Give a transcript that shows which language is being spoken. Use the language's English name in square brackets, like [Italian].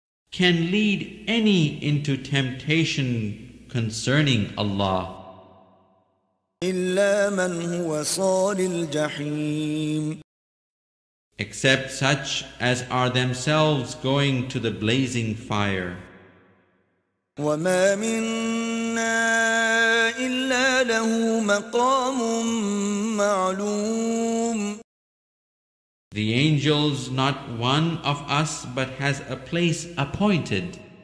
[English] can lead any into temptation concerning Allah, [Arabic] إلا من هو صال الجحيم. [English] except such as are themselves going to the blazing fire. [Arabic] وما منا إلا له مقام معلوم. [English] The angels, not one of us but has a place appointed.